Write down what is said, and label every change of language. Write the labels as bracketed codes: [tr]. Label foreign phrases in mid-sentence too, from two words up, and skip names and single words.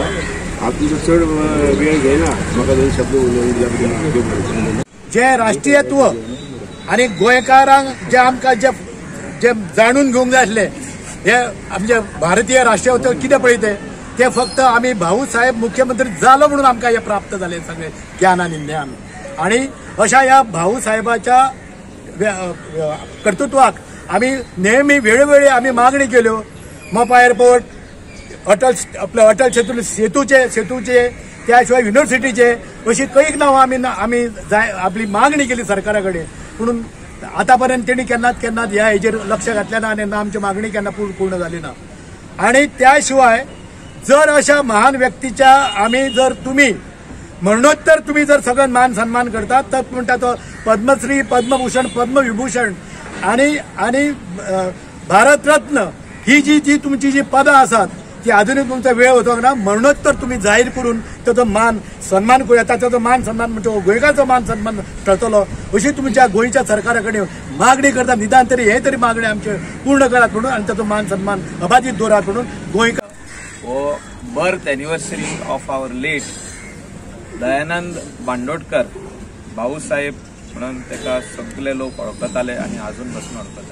[kok] हांव तुजो चड वेळ घेयना, म्हाका दोन शब्द उलोवंक दिल्या. जे राष्ट्रीयत्व आनी गोंयकारांक जे आमकां जे जाणून घेवंक जाय आसले हे आमचे भारतीय राष्ट्रीयत्व कितें पळयते ते फक्त आमी भाऊसाहेब मुख्यमंत्री जालो म्हणून आमकां हे प्राप्त जाले सगळे ज्ञान आनी ज्ञान. [mr] आणि अशा या भाऊसाहेबाच्या कर्तृत्वाक आम्ही नेहमी वेळोवेळी आम्ही मागणी केल्यो. [kok] मोपा एअरपोर्ट, अटल सेतूचे त्याशिवाय युनिव्हर्सिटीचे अशी कैक नांवां आमी आपली मागणी केली सरकारा कडेन, पूण आतापर्यंत तेणी केन्नाच ह्या हेजेर लक्ष घातलें ना आनी आमची मागणी केन्ना पूर्ण जाली ना. [mr] आणि त्याशिवाय जर अशा महान व्यक्तीच्या आम्ही जर तुम्ही मरणोत्तर तुम्ही जर सगळं मान सन्मान करतात तर म्हणटा तो पद्मश्री, पद्मभूषण, पद्मविभूषण आणि भारतरत्न ही जी तुमची जी पदां आसात ती अजूनही तुमचा वेळ होतो ना, मरणोत्तर तुम्ही जाहीर करून त्याचा मान सन्मान करूया. त्याचा मान सन्मान म्हणजे गोंयकाराचो मान सन्मान ठरतलो अशी तुमच्या गोंयच्या सरकाराकडे मागणी करता. [kok] निदान तरी हे तरी मागणी आमचे पूर्ण करात म्हणून आणि त्याचा मान सन्मान अबाधित दवरात म्हणून गोंयकार. [en] birth anniversary of our late [kok] दयानंद बांदोडकर भाऊसाहेब म्हणून ताका सगळे लोक वळखताले आणि अजून पासून वळखतात.